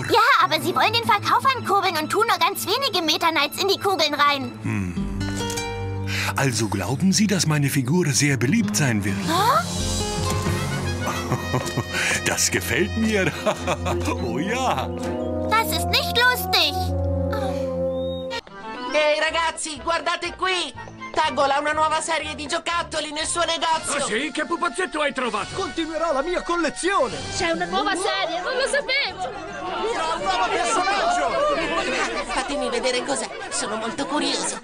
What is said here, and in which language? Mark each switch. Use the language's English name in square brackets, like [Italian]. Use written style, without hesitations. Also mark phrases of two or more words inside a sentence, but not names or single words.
[German] Ja, aber sie wollen den Verkauf ankurbeln und tun nur ganz wenige Meta-Knights in die Kugeln rein. Also glauben Sie, dass meine Figur sehr beliebt sein wird? Das gefällt mir. Oh ja. Das ist nicht lustig. [Italian] Ehi ragazzi, guardate qui! Tagol ha una nuova serie di giocattoli nel suo negozio! Ah sì? Che pupazzetto hai trovato? Continuerà la mia collezione! C'è una nuova serie, non lo sapevo! Un nuovo personaggio! Fatemi vedere cos'è, sono molto curioso!